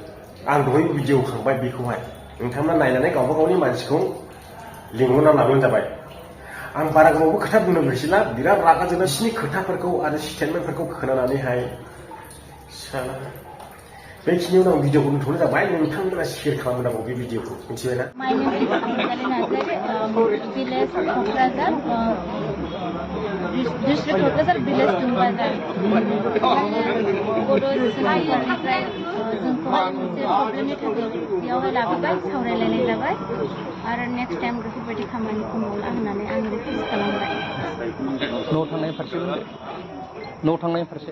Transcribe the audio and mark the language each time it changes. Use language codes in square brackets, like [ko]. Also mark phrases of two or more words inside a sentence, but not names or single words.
[brx] आं दहाय भिडिअ खांबाय, बेखौहाय नोंथांमोना नायनानै गावबा गावनि मानसिखौ लिंहरना लाबानो जाबाय। आं बारा गोबावबो खोथा बुंनो गोसोला, बिराद रागा जोंना बिसिनि खोथाफोरखौ आरो स्टेटमेन्टफोरखौ खोनानानैहाय। बेखिनियावनो आं भिडिअखौ दोनथ'नाय जाबाय। नोंथांमोना शेयार खालामनांगौ बे भिडिअखौ, मिथिबायना? [en] My name is Anjali Nazare, village Kokrazar, district Kokrazar, village Tumbazar. [brx] बर' सोलोंसालिनिफ्राय जोंखौहाय मोनसे प्रब्लेमनि थाखाय बेयावहाय लाबोबाय, सावरायलायनाय जाबाय आरो [en] next time [brx] बेफोरबायदि खामानिखौ मावला होननानै आं रिकुवेस्ट खालामबाय। न'आव थांनाय फारसे